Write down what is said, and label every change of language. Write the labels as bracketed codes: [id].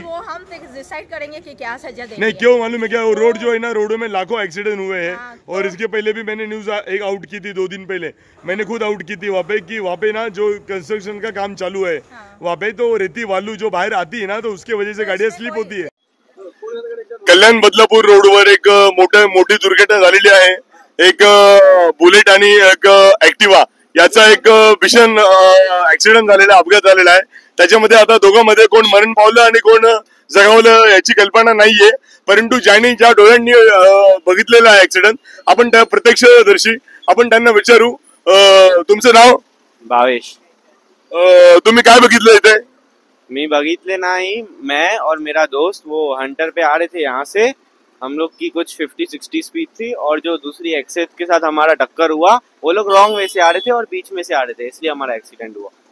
[hi] वो हम डिसाइड करेंगे कि क्या सजा देंगे। नहीं, क्यों मालूम है क्या, वो रोड जो है ना, रोडों में लाखों एक्सीडेंट हुए हैं। और इसके पहले भी मैंने न्यूज एक आउट की थी 2 दिन पहले, मैंने खुद आउट की थी वहाँ पे, कि वहाँ पे ना जो कंस्ट्रक्शन का काम चालू है वहाँ पे, तो रेती वालू जो बाहर आती है ना, तो उसके वजह से गाड़ियाँ स्लिप होती है। [mr] कल्याण बदलापूर रोडवर एक मोठी दुर्घटना झालेली आहे। एक बुलेट आणि एक ऍक्टिवा याचा एक भीषण ऍक्सिडेंट झालेला, अपघात झालेला आहे। त्याच्यामध्ये आता दोघांमध्ये कोण मरण पावलं आणि कोण जगावलं याची कल्पना नाहीये, परंतु ज्यांनी ज्या डोळ्यांनी बघितलेला आहे ऍक्सिडेंट, आपण त्या प्रत्यक्षदर्शी, आपण त्यांना विचारू। तुमचं नाव? भावेश। तुम्ही काय बघितलं इथे? मी बघितले [hi] नहीं, मैं और मेरा दोस्त वो हंटर पे आ रहे थे यहाँ से, हम लोग की कुछ 50-60 स्पीड थी, और जो दूसरी एक्सेस के साथ हमारा टक्कर हुआ वो लोग रॉन्ग वे से आ रहे थे और बीच में से आ रहे थे, इसलिए हमारा एक्सीडेंट हुआ।